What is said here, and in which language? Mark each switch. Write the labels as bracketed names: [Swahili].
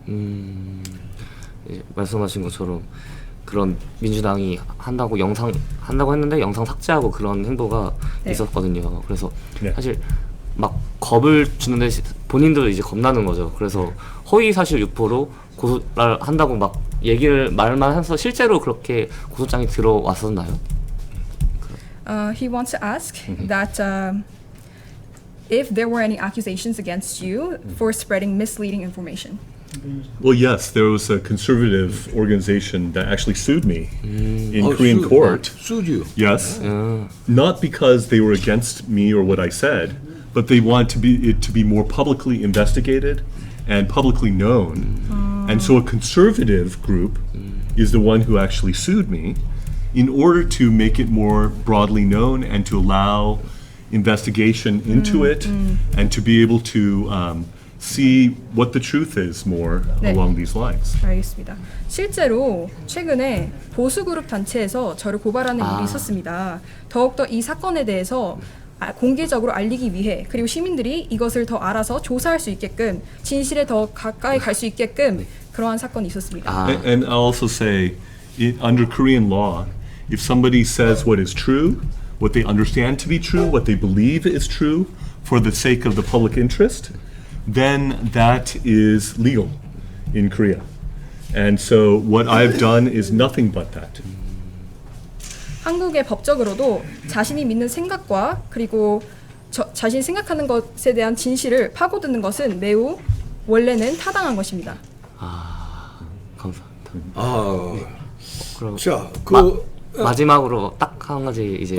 [Korean] 예, 말씀하신 것처럼 그런 민주당이 한다고 했는데 영상 삭제하고 그런 행보가 네. 있었거든요. 그래서 네. 사실 막 겁을 주는데 본인도 이제 겁나는 거죠. 그래서 허위 사실 유포로 고소를 한다고 막 말만 해서 실제로 그렇게 고소장이 들어왔었나요? [English] He wants to ask that if there were any accusations against you for spreading misleading information. Well, yes, there was a conservative organization that actually sued me in Oh, Korean court. Sued you. Yes, not because they were against me or what I said, but they wanted it to be more publicly investigated and publicly known. And so a conservative group is the one who actually sued me in order to make it more broadly known and to allow investigation into it and to be able to see what the truth is more [Korean] 네. [English] along these lines. [Korean] 알겠습니다. 실제로 최근에 보수그룹 단체에서 저를 고발하는 일이 있었습니다. 더욱더 이 사건에 대해서 공개적으로 알리기 위해 그리고 시민들이 이것을 더 알아서 조사할 수 있게끔 진실에 더 가까이 갈 수 있게끔 그러한 사건이 있었습니다. [English] And I'll also say, under Korean law, if somebody says what is true, what they understand to be true, what they believe is true, for the sake of the public interest, then that is legal in Korea. And so what I've done is nothing but that. [Korean] 한국의 법적으로도 자신이 믿는 생각과 그리고 자신이 생각하는 것에 대한 진실을 파고드는 것은 매우 원래는 타당한 것입니다. 감사합니다. 그럼 자, 마지막으로 딱 한 가지 이제